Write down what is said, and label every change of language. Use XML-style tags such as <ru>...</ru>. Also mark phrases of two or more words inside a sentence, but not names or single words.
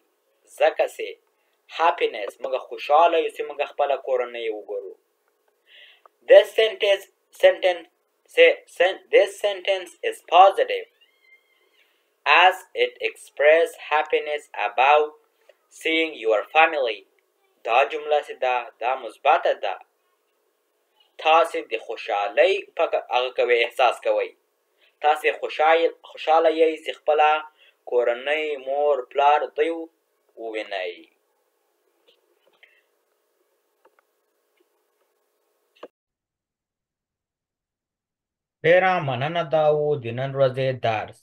<ps>ځکه چې هاپینس موږ خوشحاله یو چې موږ خپله کورنۍ وګورو.</ps> <en>This sentence is positive as it expresses happiness about seeing your family.</en> <ps>دا جمله چې ده دا مثبته ده. تاسې د خوشحالۍ په هغه کوئ احساس کوئ. تاسې خوشحاله یئ چې خپله کورنۍ مور پلار دوی ووینئ. ډېره مننه دا و د نن ورځې درس.</ps>